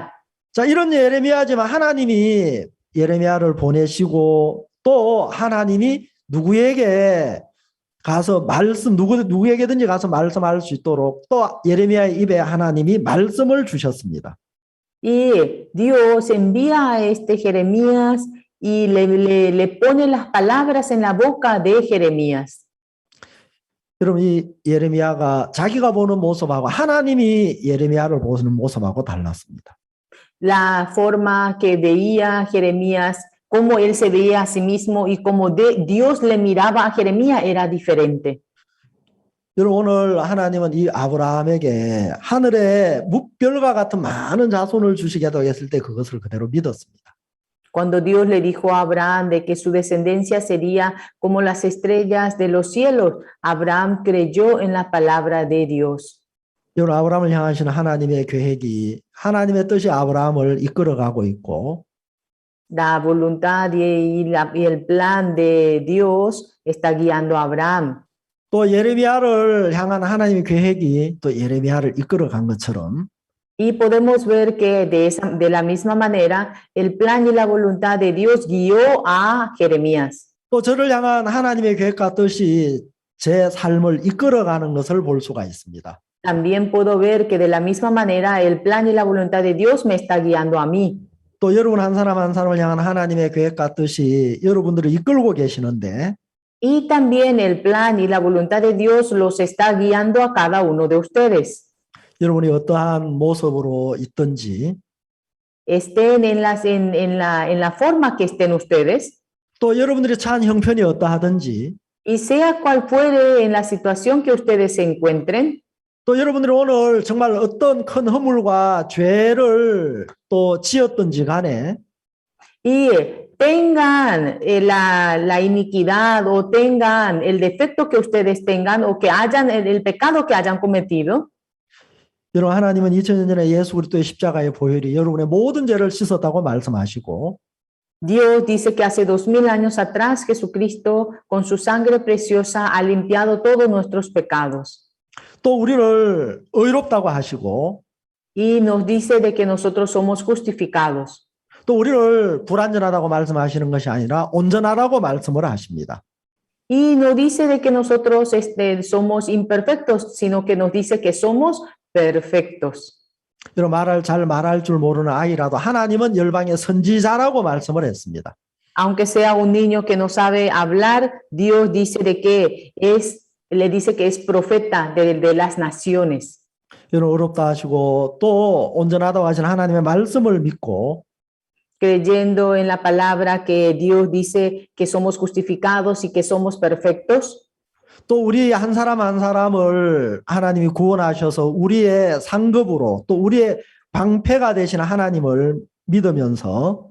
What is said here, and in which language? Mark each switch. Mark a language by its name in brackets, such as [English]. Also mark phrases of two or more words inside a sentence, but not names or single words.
[Korean] 자, 이런 예레미야지만 하나님이 예레미야를 보내시고 또 하나님이 누구에게 가서 누구에게든지 가서 말씀할 수 있도록 또 예레미야의 입에 하나님이 말씀을 주셨습니다. [Spanish] Y Dios envía a este Jeremías y le pone las palabras en la boca de Jeremías. [Korean] 여러분, 이 예레미야가 자기가 보는 모습하고 하나님이 예레미야를 보는 모습하고 달랐습니다. [Spanish] La forma que veía Jeremías, cómo él se veía a sí mismo y cómo Dios le miraba a Jeremías era diferente. [Korean] 여러분, 오늘 하나님은 이 아브라함에게 하늘에 묵별과 같은 많은 자손을 주시겠다고 했을 때 그것을 그대로 믿었습니다. [Spanish] Cuando Dios le dijo a Abraham de que su descendencia sería como las estrellas de los cielos, Abraham creyó en la palabra de Dios. [Korean] 여러분, 아브라함을 향하시는 하나님의 계획이 하나님의 뜻이 아브라함을 이끌어가고 있고 [Spanish] La voluntad y el plan de Dios está guiando a Abraham. [Korean] 또 예레미야를 향한 하나님의 계획이 또 예레미야를 이끌어간 것처럼 [Spanish] Y podemos ver que de la misma manera el plan y la voluntad de Dios guió a Jeremías. [Korean] 또 저를 향한 하나님의 계획과 뜻이 제 삶을 이끌어가는 것을 볼 수가 있습니다. [Spanish] También puedo ver que de la misma manera el plan y la voluntad de Dios me está guiando a mí. [Korean] 또 여러분 한 사람 한 사람을 향한 하나님의 계획과 뜻이 여러분들을 이끌고 계시는데 [Spanish] Y también el plan y la voluntad de Dios los está guiando a cada uno de ustedes. [Korean] 여러분이 어떠한 모습으로 있든지 [Spanish] Estén en la forma que estén ustedes [Korean] 또 여러분들이 처한 형편이 어떠하든지 [Spanish] y sea cual fuere en la situación que ustedes se encuentren, [Korean] 또 여러분들이 오늘 정말 어떤 큰 허물과 죄를 또 지었든지 간에 [Spanish] y tengan la iniquidad o tengan el defecto que ustedes tengan o que hayan el pecado que hayan cometido, [Korean] 여러분, 하나님은 2000년 전에 예수 그리스도의 십자가의 보혈이 여러분의 모든 죄를 씻었다고 말씀하시고 [Spanish] Dios dice que hace 2000 años atrás Jesucristo con su sangre preciosa ha limpiado todos nuestros pecados. [Korean] 또 우리를 의롭다고 하시고 [Spanish] Y nos dice de que nosotros somos justificados. [Korean] 또 우리를 불완전하다고 말씀하시는 것이 아니라 온전하다고 말씀을 하십니다. [Spanish] Y no dice de que nosotros somos imperfectos, sino que nos dice que somos perfectos. [Korean] 여러분, 잘 말할 줄 모르는 아이라도 하나님은 열방의 선지자라고 말씀을 했습니다. [Spanish] Aunque sea un niño que no sabe hablar, Dios dice de que le dice que es profeta de las naciones. [Korean] 여러분, 의롭다 하시고 또 온전하다고 하시는 하나님의 말씀을 믿고 [Spanish] Creyendo en la palabra que Dios dice que somos justificados y que somos perfectos. [Korean] 또 우리 한 사람 한 사람을 하나님이 구원하셔서 우리의 상급으로 또 우리의 방패가 되시는 하나님을 믿으면서